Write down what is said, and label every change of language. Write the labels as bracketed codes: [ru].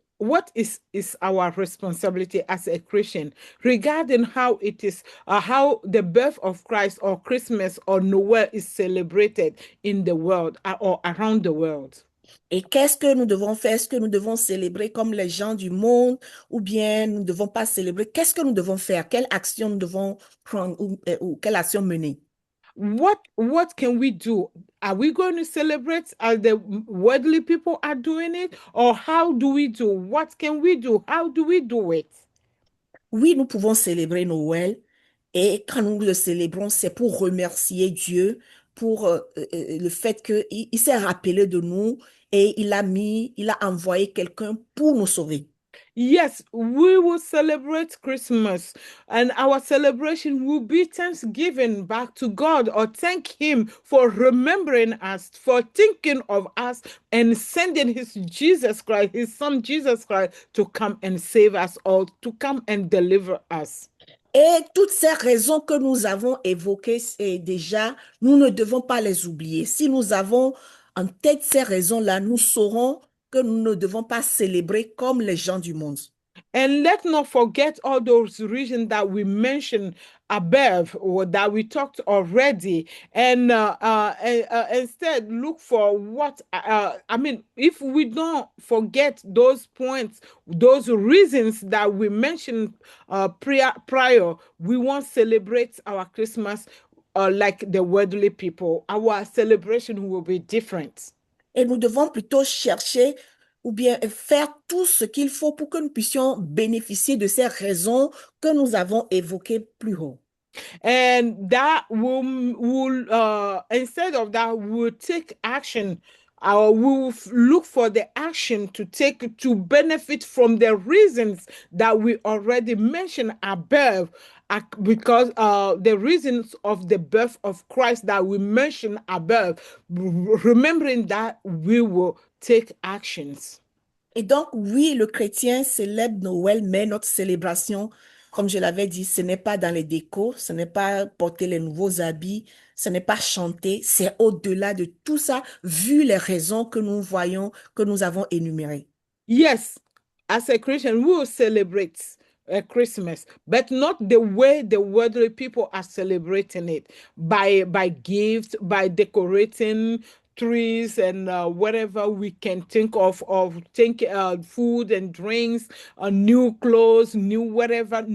[en] what is our responsibility as a Christian regarding how it is, how the birth of Christ or Christmas or Noel is celebrated in the world or around the world? [fr] Et qu'est-ce que nous devons faire? Est-ce que nous devons célébrer comme les gens du monde ou bien nous ne devons pas célébrer? Qu'est-ce que nous devons faire? Quelle action nous devons prendre ou quelle action mener? [en] What can we do? Are we going to celebrate as the worldly people are doing it, or how do we do? What can we do? How do we do it? [fr] Oui, nous pouvons célébrer Noël et quand nous le célébrons, c'est pour remercier Dieu pour le fait qu'il il s'est rappelé de nous et il a envoyé quelqu'un pour nous sauver. [en] Yes, we will celebrate Christmas, and our celebration will be thanksgiving back to God, or thank Him for remembering us, for thinking of us, and sending His Jesus Christ, His Son Jesus Christ, to come and save us all, to come and deliver us. [fr] Et toutes ces raisons que nous avons évoquées déjà, nous ne devons pas les oublier. Si nous avons en tête ces raisons-là, nous saurons que nous ne devons pas célébrer comme les gens du monde. [en] And let's not forget all those reasons that we mentioned above or that we talked already. And instead, look for what, I mean, if we don't forget those points, those reasons that we mentioned prior, we won't celebrate our Christmas like the worldly people. Our celebration will be different. [fr] Et nous devons plutôt chercher ou bien faire tout ce qu'il faut pour que nous puissions bénéficier de ces raisons que nous avons évoquées plus haut. [en] And that will instead of that, we'll take action. We'll look for the action to take to benefit from the reasons that we already mentioned above, because the reasons of the birth of Christ that we mentioned above, remembering that we will take actions. [fr] Et donc, oui, le chrétien célèbre Noël, mais notre célébration, comme je l'avais dit, ce n'est pas dans les décos, ce n'est pas porter les nouveaux habits, ce n'est pas chanter, c'est au-delà de tout ça, vu les raisons que nous voyons, que nous avons énumérées. [en] Yes, as a Christian, we will celebrate Christmas, but not the way the worldly people are celebrating it, by gifts, by decorating trees and whatever we can think of think food and drinks, new clothes, new whatever.